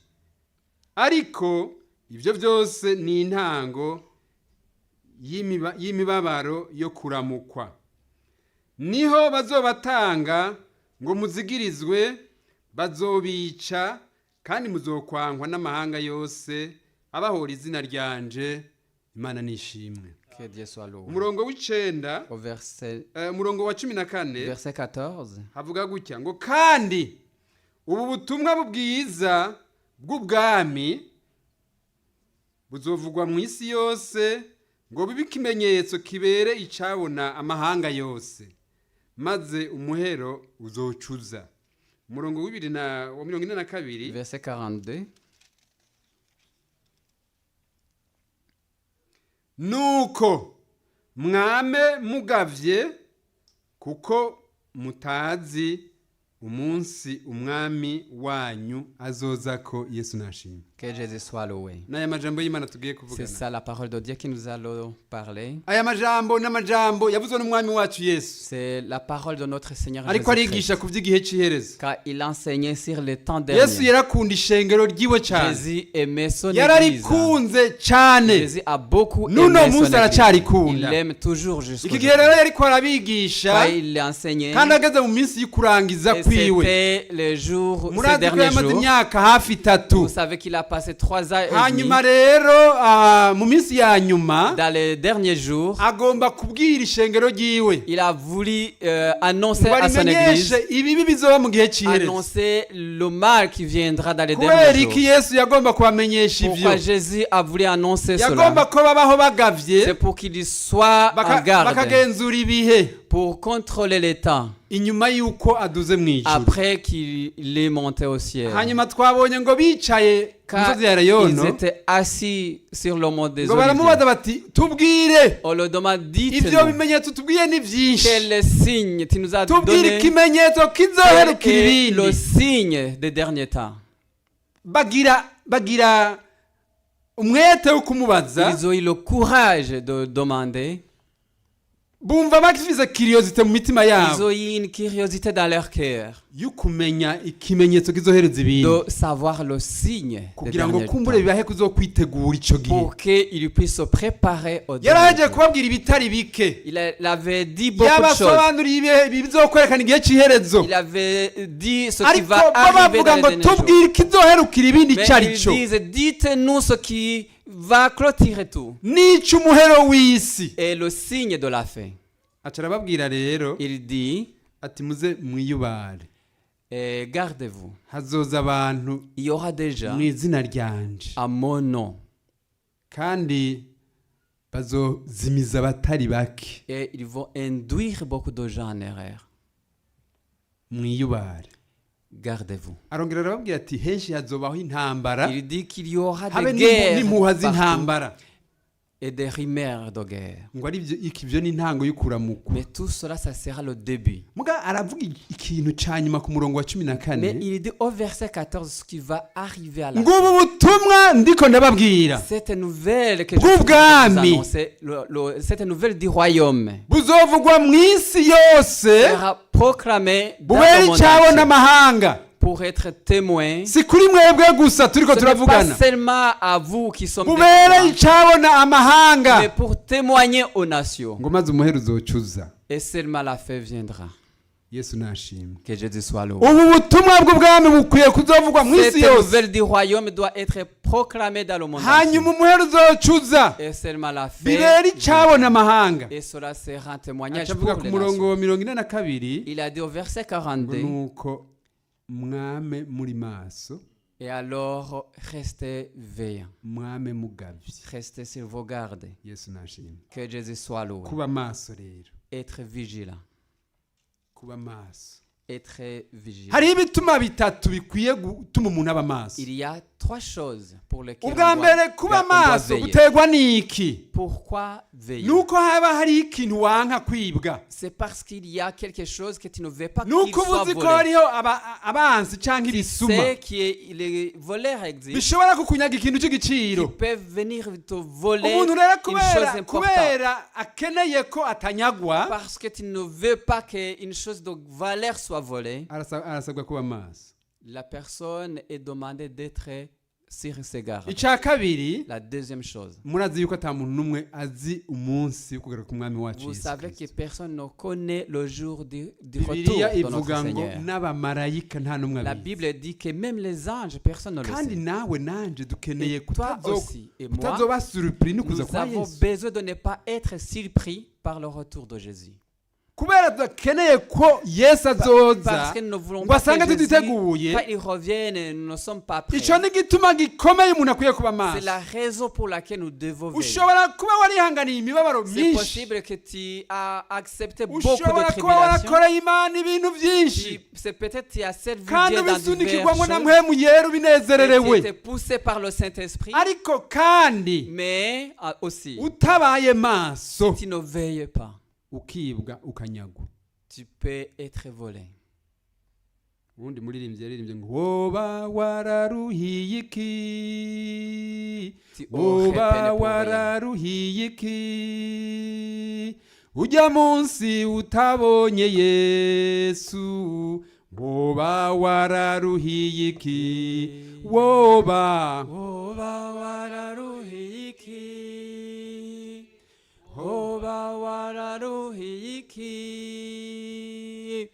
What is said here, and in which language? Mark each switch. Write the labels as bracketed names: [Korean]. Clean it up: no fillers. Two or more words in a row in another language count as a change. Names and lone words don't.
[Rundi] Ariko ibyo byose ni intango y'imibabaro yo kuramukwa. Niho bazobatanga ngo muzigirizwe, bazobica, kandi muzokwangwa n'amahanga yose abahora izina ryanje. Imana nishimwe. [French] Que Dieu soit loué. [Rundi] Umurongo w'icenda [French] Au verset, [Rundi] umurongo wa 14 [French] verset 14. [Rundi] havuga gutya ngo, kandi ubu butumwa bwiza bw'ubwami buzovugwa mu isi yose, ngo bibe ikimenyetso kibere icabona amahanga yose, maze umuhero uzocuza. Umurongo wa 42 [French] Verset 42. [Rundi] nuko mwame mugavye, kuko mutazi umunsi umwami wanyu azoza ko. Yesu nashimye. [French] Que Jésus soit loué. [Rundi] N'aya majambo y'Imana tugiye [French] C'est [Rundi] kuvugana. [French] ça la parole de Dieu que nous allons parler. [Rundi] Aya majambo n'amajambo yavuzwe n'umwami wacu Yesu, [French] C'est la parole de notre Seigneur [Rundi] ariko [French] Jésus-Christ. [Rundi] arigisha ku vy'igihe c'iherezo. [French] Car il enseignait sur le temps [Rundi] Yesu [French] dernier. [Rundi] yarakunda ishengero ryiwe cyane, [French] Jésus aimait son église. [Rundi] yararikunze cyane, [French] Jésus a beaucoup [Rundi] Nuno [French] aimé son [Rundi] munsi [French] église. [Rundi] aracarikunda. [French] Il l'aime toujours jusqu'au [Rundi] iki gihe rero yariko arabigisha, [French] Quand il l'enseignait, [Rundi] kandi ageze mu minsi y'ukurangiza [French] et [Rundi] kwiwe. [French] c'était les jours, ces [Rundi] Murazi ko [French] derniers [Rundi] yamaze [French] jours. [Rundi] imyaka hafi 3. [French] Vous savez qu'il a passé 3 ans et demi. [Rundi] Hanyuma rero mu minsi ya nyuma [French] Dans les derniers jours, [Rundi] agomba kubwira ishengero ryiwe [French] il a voulu annoncer [Rundi] ngo [French] à son église, [Rundi] arimenyeshe ibibi bizoba mu gihe cy'iherezo. [French] annoncer le mal qui viendra dans les [Rundi] Kubera [French] derniers [Rundi] iki [French] jours. [Rundi] Yesu yagomba kubamenyesha ivyo? [French] Pourquoi Jésus a voulu annoncer [Rundi] Yagomba [French] cela? [Rundi] ko babaho bagavye, [French] C'est pour qu'il soit en garde, [Rundi] bakagenzura ibihe [French] pour contrôler les temps, [Rundi] inyuma y'uko aduze mu ijuru. [French] après qu'il est monté au ciel. [Rundi] Hanyuma twabonye ngo bicaye ku [French] Car [Rundi] musozi ya [French] ils [Rundi] Elayono, [French] étaient assis sur le mont des [Rundi] ngo baramubaza [French] Oliviers. [Rundi] bati, tubwire [French] On le demande, [Rundi] ivyo [French] dites-nous, [Rundi] bimenyetso tubwiye ni vyinshi, [French] quel signe tu nous as [Rundi] tubwire [French] donné, [Rundi] ikimenyetso [French] quel [Rundi] kizoherukira [French] est le [Rundi] ibindi. [French] signe des derniers temps. [Rundi] bagira umwete wo kumubaza, [French] Ils ont eu le courage de demander. [Rundi] bumva bafise curiosité mu mitima [French] Ils [Rundi] yabo [French] ont eu une curiosité dans leur cœur [Rundi] y'ukumenya ikimenyetso kizohereza ibindi, [French] de savoir le signe des [Rundi] kugira ngo [French] derniers [Rundi] kumbure [French] temps, [Rundi] bibahe kuzokwitegura ico gihe. [French] pour qu'ils puissent se préparer au dernier [Rundi] Yaraje [French] jour. [Rundi] kubabwira ibitari bike, [French] Il avait dit beaucoup de choses. [Rundi] yabasobanuriye ibihe bizokwerekana igihe c'iherezo, [French] Il avait dit ce qui [Rundi] ariko [French] va [Rundi] bo [French] arriver [Rundi] bavuga [French] dans [Rundi] ngo [French] les derniers jours. [Rundi] tubwire ikizoherukira ibindi [French] Mais [Rundi] icari [French] ils [Rundi] co, [French] disent, dites-nous ce qui va clôturer tout. [Rundi] n'ic'umuhero w'isi. [French] Et le signe de la fin. [Rundi] Aca arababwira rero [French] Il dit, [Rundi] ati muze mwiyubare. [French] Et gardez-vous. [Rundi] hazoza abantu [French] Il y aura déjà [Rundi] mu izina ryanje [French] à mon nom. [Rundi] kandi bazozimiza abatari bake. [French] Et ils vont induire beaucoup de gens en erreur. [Rundi] Mwiyubare. [French] Gardez-vous. [Rundi] arongera arababwira ati henshi hazobaho intambara [French] Il dit qu'il y aura [Rundi] habe [French] des guerres [Rundi] n'impuha [French] partout [Rundi] z'intambara [French] et des rumeurs de guerre. [Rundi] ngo ari ibyo ni intango y'ukuramuko. [French] Mais tout cela, ça sera le début. [Rundi] muga aravuga ikintu ca nyuma ku murongo wa 14 [French] Mais il dit au verset 14 ce qui va arriver à la [Rundi] ngo ubu butumwa ndiko ndababwira [French] cette nouvelle que je [Rundi] Bw'ubwami. [French] vous annoncer, cette nouvelle du royaume [Rundi] buzovugwa mu isi yose [French] sera proclamée dans [Rundi] bubere [French] le monde [Rundi] icabo [French] entier [Rundi] n'amahanga. [French] pour être témoin. [Rundi] si kuri mwebwe gusa turiko [French] Ce n'est pas [Rundi] turavugana, [French] seulement à vous qui sommes [Rundi] bubere [French] témoins, [Rundi] icabo n'amahanga [French] mais pour témoigner aux nations. [Rundi] ngo maze umuhero uzocuza. [French] Et seulement la fin viendra. [Rundi] Yesu nashimwe. [French] Que Jésus soit loué. [Rundi] ubu butumwa bw'ubwami bukwiye kuzovugwa mu isi [French] Cette [Rundi] yose, [French] nouvelle du royaume doit être proclamée dans le monde entier. [Rundi] hanyuma umuhero uzocuza [French] Et seulement la fin [Rundi] bibere icabo [French] viendra. [Rundi] n'amahanga. [French] Et cela sera un témoignage [Rundi] acavuga [French] pour [Rundi] ku [French] les [Rundi] murongo [French] nations. [Rundi] wa 42 [French] Il a dit au verset [Rundi] ngo [French] 42, [Rundi] nuko mwame muri maso, [French] et alors restez veillants, [Rundi] mwame mugavye. [French] restez sur vos gardes. [Rundi] Yesu nashimwe. [French] Que Jésus soit loué. [Rundi] kuba maso rero, [French] Être vigilant, [Rundi] kuba maso. [French] être vigilant. [Rundi] hariho ibituma bitatu bikwiye gutuma umuntu aba maso. [French] Il y a trois choses pour lesquelles [Rundi] ubwa mbere kuba [French] on doit [Rundi] maso [French] veiller. [Rundi] guterwa n'iki? [French] Pourquoi veiller? [Rundi] nuko haba hari ikintu wanka kwibwa, [French] C'est parce qu'il y a quelque chose que tu ne veux pas qu'il [Rundi] nuko [French] soit [Rundi] ubuzi ko [French] volé. [Rundi] hariho abanzi canke ibisuma [French] C'est que les voleurs existent. [Rundi] bishobora kukunyaga ikintu [French] Qui [Rundi] c'igiciro. [French] peuvent venir te voler [Rundi] umuntu rero [French] une chose importante. [Rundi] kubera akeneye ko atanyagwa, [French] Parce que tu ne veux pas qu'une chose de valeur soit volée. [Rundi] arasabwa kuba maso. [French] La personne est demandée d'être sur ses gardes. [Rundi] Ica kabiri, [French] La deuxième chose, [Rundi] murazi yuko ata muntu n'umwe azi umunsi wo kugaruka ku mwami wacu [French] vous [Rundi] Yesu [French] savez que [Rundi] Kristo. [French] personne ne connaît le jour du retour [Rundi] Bibiliya [French] de notre [Rundi] ivuga ngo [French] Seigneur. [Rundi] n'abamarayika nta n'umwe [French] La [Rundi] abizi. [French] Bible dit que même les anges, personne ne le [Rundi] kandi [French] sait. [Rundi] nawe nanje dukeneye [French] Et toi aussi et moi, [Rundi] kutazoba surpris no kuza [French] nous [Rundi] kwa [French] avons [Rundi] Yesu, [French] besoin de ne pas être surpris par le retour de Jésus. [Rundi] kubera dukeneye ko Yesu [French] Parce [Rundi] azoza [French] que nous ne voulons [Rundi] ngo [French] pas [Rundi] asange [French] que Jésus, [Rundi] tutiteguye. [French] quand il revienne, nous ne sommes pas prêts. [Rundi] ico ni igituma gikomeye umuntu akwiye kuba [French] C'est [Rundi] maso. [French] la raison pour laquelle nous devons veiller. [Rundi] ushobora kuba warihanganiye imibabaro [French] C'est [Rundi] myinshi, [French] possible que tu as accepté beaucoup de [Rundi] ushobora kuba [French] tribulations. [Rundi] warakoreye Imana ibintu byinshi, [French] C'est peut-être tu as servi [Rundi] kandi [French] Dieu dans [Rundi] ubisunikirwamo na [French] diverses [Rundi] mpwemu yera [French] choses. Tu [Rundi] ubinezererewe, [French] étais poussé par le Saint-Esprit. [Rundi] ariko kandi [French] Mais aussi, [Rundi] utabaye maso [French] tu ne veilles pas. [Rundi] ukibwa ukanyagwa. [French] Tu peux être volé. [Rundi] ubundi muririmbyi yaririmbye ngo woba wararuhiye iki, [French] Tu aurais peine [Rundi] woba [French] pour rien. [Rundi] wararuhiye iki, ujya munsi utabonye Yesu, woba wararuhiye iki, woba Oba wararuhiki, oba wararuhiki,